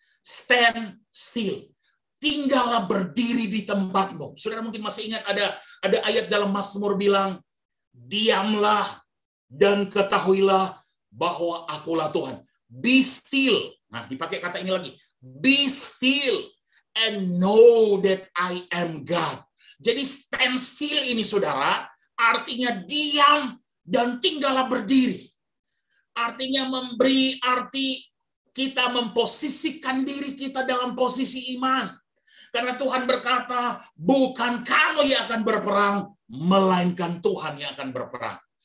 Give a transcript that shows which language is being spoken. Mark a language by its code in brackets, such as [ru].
[en] Stand still. [id] Tinggallah berdiri di tempatmu. Saudara mungkin masih ingat ada ayat dalam Mazmur bilang, diamlah dan ketahuilah bahwa akulah Tuhan. [en] Be still. [id] Nah, dipakai kata ini lagi. [en] Be still and know that I am God. [id] Jadi [en] stand still [id] ini, saudara, artinya diam dan tinggallah berdiri. Artinya memberi arti kita memposisikan diri kita dalam posisi iman. Karena Tuhan berkata, bukan kamu yang akan berperang, melainkan Tuhan yang akan berperang.